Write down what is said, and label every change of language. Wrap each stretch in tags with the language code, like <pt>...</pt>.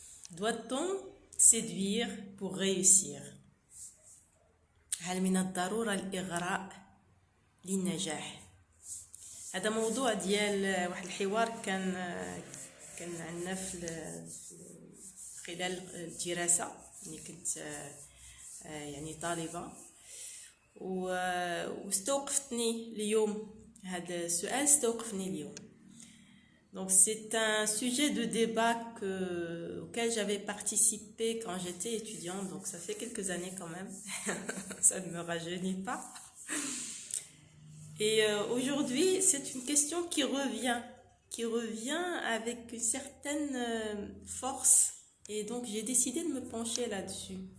<fr>Doit-on séduire pour réussir?</fr> <ar>هل من الضرورة الإغراء للنجاح؟ هذا موضوع ديال واحد الحوار كان عندنا خلال الدراسة. يعني كنت يعني طالبة واستوقفتني اليوم هذا السؤال استوقفني اليوم.</ar> <fr>Donc c'est un sujet de débat auquel j'avais participé quand j'étais étudiante, donc ça fait quelques années quand même, ça ne me rajeunit pas. Et aujourd'hui, c'est une question qui revient avec une certaine force, et donc j'ai décidé de me pencher là-dessus.</fr>